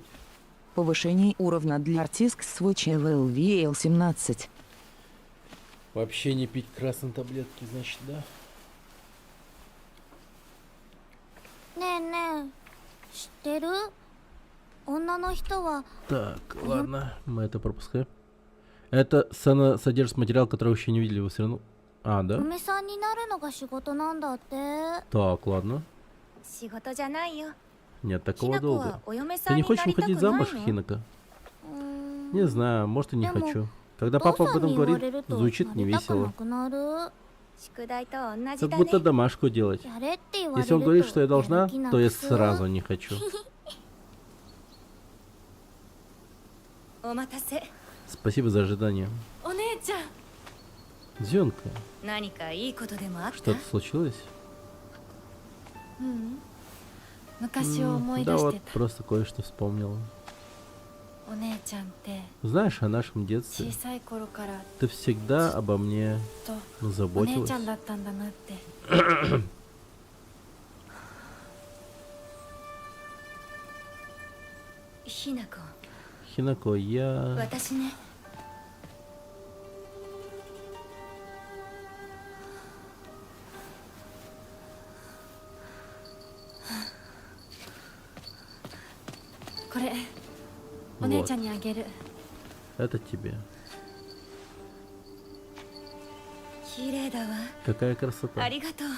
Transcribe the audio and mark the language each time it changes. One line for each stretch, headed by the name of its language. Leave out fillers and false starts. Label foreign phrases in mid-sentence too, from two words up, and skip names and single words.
Russian: Повышение уровня для артист Switch LLVL17. Вообще не пить красные таблетки, значит, да?
Japanese: ねえねえ知ってる女の人は
Russian: Так, ладно, мы это пропускаем. Это сцена содержит материал, который вы еще не видели, вы все равно... А, да?
Japanese: 嫁さんになるのが仕事なんだって
Russian: Так, ладно.
Japanese: 仕事じゃないよ
Russian: Нет
Japanese: ひ
Russian: такого
Japanese: な子
Russian: долга.
Japanese: はお嫁さ
Russian: Ты
Japanese: ん
Russian: не
Japanese: に
Russian: хочешь
Japanese: なりたく
Russian: выходить
Japanese: ない
Russian: замуж,
Japanese: の
Russian: Хинака?
Japanese: うーん
Russian: Не знаю, может и не Прямо хочу. Когда
Japanese: お
Russian: папа
Japanese: 父
Russian: об
Japanese: さん
Russian: этом
Japanese: に言わ
Russian: говорит,
Japanese: れると
Russian: звучит
Japanese: なりたくな
Russian: невесело.
Japanese: くなる宿題と同じ
Russian: Как
Japanese: だ
Russian: будто
Japanese: ね
Russian: домашку делать.
Japanese: やれって言われ
Russian: Если он
Japanese: る
Russian: говорит,
Japanese: と
Russian: что я
Japanese: や
Russian: должна,
Japanese: る気な
Russian: то я
Japanese: くす
Russian: сразу не хочу.
Japanese: お待たせ
Russian: Спасибо за ожидание.
Japanese: お姉ちゃん
Russian: Зёнка,
Japanese: 何かいいことでもあった
Russian: что-то случилось?
Japanese: 昔を思い
Russian: Да
Japanese: 出し
Russian: вот,
Japanese: てた
Russian: просто кое-что вспомнила.
Japanese: お姉ちゃんって
Russian: Знаешь, о нашем детстве
Japanese: 小さい頃から
Russian: ты всегда обо мне
Japanese: とお姉
Russian: заботилась.
Japanese: ちゃんだったんだなって。ひなこ、
Russian: Хинако, я...
Japanese: 私ね。これお姉ちゃんにあげる。
Russian: Это тебе.
Japanese: 綺麗だわ。
Russian: Какая красота.
Japanese: ありがとう。